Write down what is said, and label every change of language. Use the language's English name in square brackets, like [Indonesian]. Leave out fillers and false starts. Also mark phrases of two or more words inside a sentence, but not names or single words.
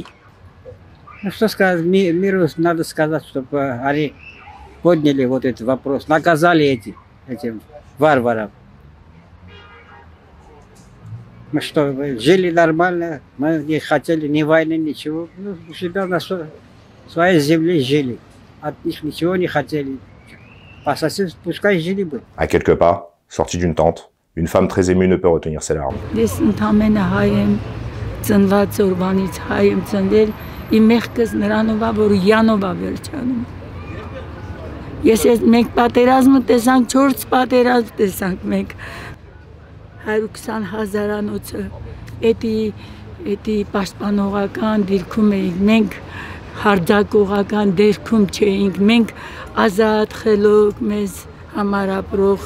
[Russian] Ну что сказать, миру надо сказать, чтобы они подняли вот этот вопрос, наказали этим варварам. Мы что, жили нормально, мы не хотели ни войны, nичего. Ну, у себя на своей земле жили. От них ничего не хотели. По соседству, пускай жили бы. [French] À quelques pas, sortie d'une tente, une femme très émue ne peut retenir ses larmes. [Armenian] Մենք պատերազմը տեսանք, 4 պատերազմ տեսանք մենք 120,000-անոցը էդի պաշտպանողական դիրքում էինք, մենք հարձակողական դիրքում չէինք, մենք ազատ խելոք մեզ համար ապրող